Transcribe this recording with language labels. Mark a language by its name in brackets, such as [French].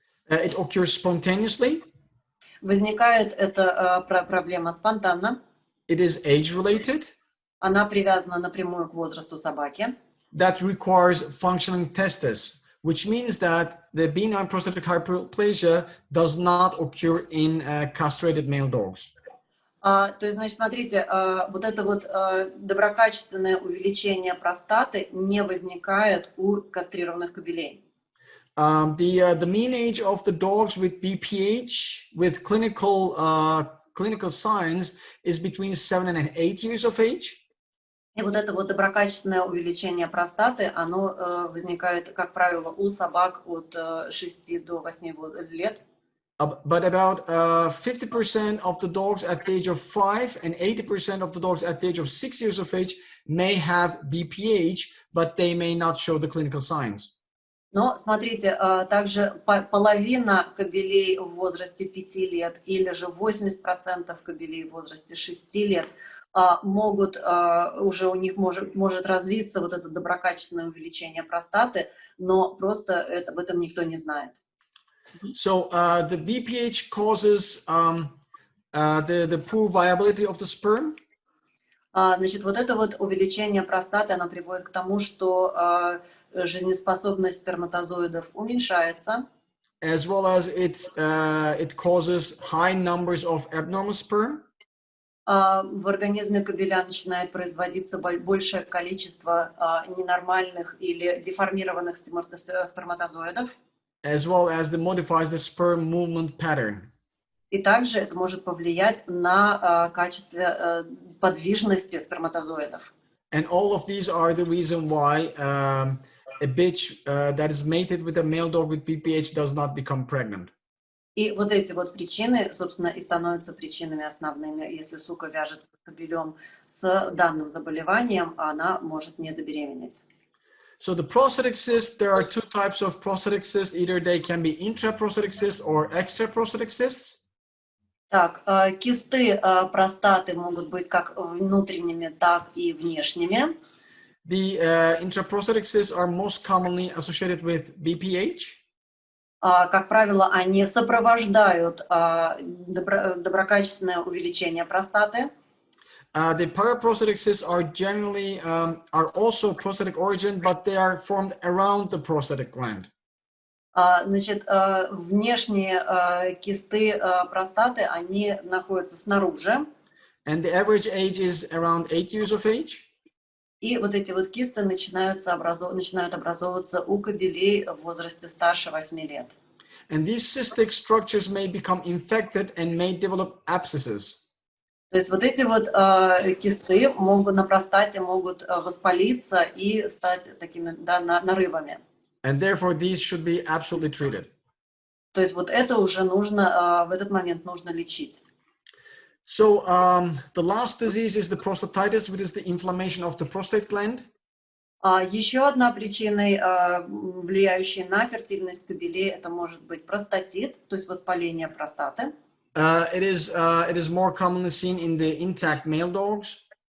[English] It occurs spontaneously. [Russian] Возникает эта проблема спонтанно. [English] It is age-related. [Russian] Она привязана напрямую к возрасту собаки. [English] That requires functioning testes, which means that the benign prostatic hyperplasia does not occur in castrated male dogs. [Russian] То есть, значит, смотрите, вот это вот доброкачественное увеличение простаты не возникает у кастрированных кобелей. [English] The mean age of the dogs with BPH with clinical signs is between 7 and 8 years of age. [Russian] И вот это вот доброкачественное увеличение простаты, оно возникает, как правило, у собак от 6 до 8 лет. [English] But about 50% of the dogs at the age of 5 and 80% of the dogs at the age of 6 years of age may have BPH, but they may not show the clinical signs. [Russian] Но смотрите, также половина кобелей в возрасте 5 лет или же 80% кобелей в возрасте 6 лет могут, уже у них может развиться вот это доброкачественное увеличение простаты, но просто об этом никто не знает. [English] So the BPH causes the poor viability of the sperm. [Russian] Значит, вот это вот увеличение простаты, оно приводит к тому, что жизнеспособность сперматозоидов уменьшается. [English] As well as it causes high numbers of abnormal sperm. [Russian] В организме кобеля начинает производиться большее количество ненормальных или деформированных сперматозоидов. [English] As well as it modifies the sperm movement pattern. [Russian] И также это может повлиять на качество подвижности сперматозоидов. [English] And all of these are the reason why a bitch that is mated with a male dog with BPH does not become pregnant. [Russian] И вот эти вот причины, собственно, и становятся причинами основными. Если сука вяжется с кобелем с данным заболеванием, она может не забеременеть. [English] So the prostatic cysts, there are two types of prostatic cysts. Either they can be intraprostatic cysts or extraprostatic cysts. [Russian] Так, кисты простаты могут быть как внутренними, так и внешними. [English] The intraprostatic cysts are most commonly associated with BPH. [Russian] Как правило, они сопровождают доброкачественное увеличение простаты. [English] The paraprostatic cysts are generally are also prostatic origin, but they are formed around the prostatic gland. [Russian] Значит, внешние кисты простаты, они находятся снаружи. [English] And the average age is around 8 years of age. [Russian] И вот эти вот кисты начинают образовываться у кобелей в возрасте старше 8 лет. [English] And these cystic structures may become infected and may develop abscesses. [Russian] То есть вот эти вот кисты на простате могут воспалиться и стать такими, да, нарывами. [English] And therefore these should be absolutely treated. [Russian] То есть вот это уже нужно, в этот момент нужно лечить. [English] So the last disease is the prostatitis, which is the inflammation of the prostate gland. [Russian] Еще одна причина, влияющая на фертильность кобелей, это может быть простатит, то есть воспаление простаты. [English] It is more commonly seen in the intact male dogs.